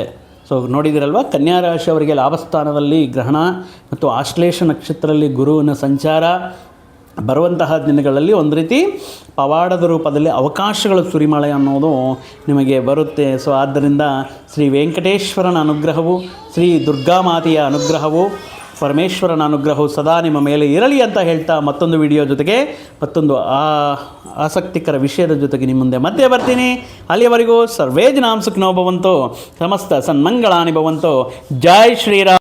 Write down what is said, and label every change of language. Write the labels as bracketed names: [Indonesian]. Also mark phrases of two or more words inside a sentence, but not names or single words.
[Kannada] ಸೊ ನೋಡಿದಿರಲ್ವ, ಕನ್ಯಾ ರಾಶಿಯವರಿಗೆ ಲಾಭಸ್ಥಾನದಲ್ಲಿ ಗ್ರಹಣ ಮತ್ತು ಆಶ್ಲೇಷ ನಕ್ಷತ್ರದಲ್ಲಿ ಗುರುವಿನ ಸಂಚಾರ ಬರುವಂತಹ ದಿನಗಳಲ್ಲಿ ಒಂದು ರೀತಿ ಪವಾಡದ ರೂಪದಲ್ಲಿ ಅವಕಾಶಗಳ ಸುರಿಮಳೆ ಅನ್ನೋದು ನಿಮಗೆ ಬರುತ್ತೆ. ಸೊ ಆದ್ದರಿಂದ ಶ್ರೀ ವೆಂಕಟೇಶ್ವರನ ಅನುಗ್ರಹವು, ಶ್ರೀ ದುರ್ಗಾಮಾತೆಯ ಅನುಗ್ರಹವು, ಪರಮೇಶ್ವರನ ಅನುಗ್ರಹವು ಸದಾ ನಿಮ್ಮ ಮೇಲೆ ಇರಲಿ ಅಂತ ಹೇಳ್ತಾ ಮತ್ತೊಂದು ವಿಡಿಯೋ ಜೊತೆಗೆ ಮತ್ತೊಂದು ಆಸಕ್ತಿಕರ ವಿಷಯದ ಜೊತೆಗೆ ನಿಮ್ಮ ಮುಂದೆ ಮತ್ತೆ ಬರ್ತೀನಿ. [Sanskrit] ಅಲ್ಲಿಯವರೆಗೂ ಸರ್ವೇ ಜನಾಂ ಸುಖಿನೋ ಭವಂತು, ಸಮಸ್ತ ಸನ್ಮಂಗಳಾನಿ ಭವಂತು. [Hindi] ಜೈ ಶ್ರೀರಾಮ್.